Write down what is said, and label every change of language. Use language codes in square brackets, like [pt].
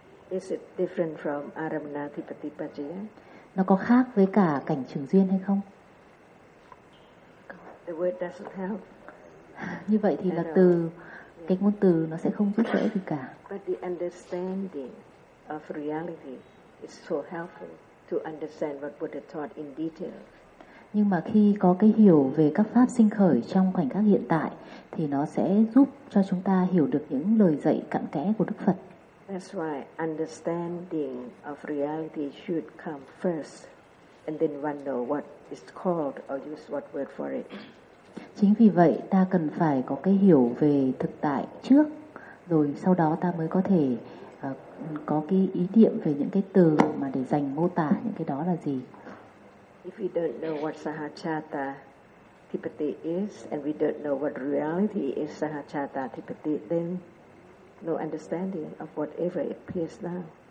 [en] Is it different from aramana adipati paji? [vi] Nó có khác với cả cảnh trưởng duyên hay không? [en] The word doesn't help. [vi] Như vậy thì là từ cái ngôn từ nó sẽ không giúp đỡ gì cả. [en] But the understanding of reality is so helpful to understand what Buddha taught in detail. [vi] Nhưng mà khi có cái hiểu về các pháp sinh khởi trong khoảnh khắc hiện tại thì nó sẽ giúp cho chúng ta hiểu được những lời dạy cặn kẽ của Đức Phật. [en] That's why understanding of reality should come first, and then one know what is called or use what word for it. [vi] Chính vì vậy ta cần phải có cái hiểu về thực tại trước, rồi sau đó ta mới có thể có cái ý niệm về những cái từ mà để dành mô tả những cái đó là gì. [en] If we don't know what sahachatta tipati is and we don't know what reality is sahachatta tipati, then no understanding of whatever appears now.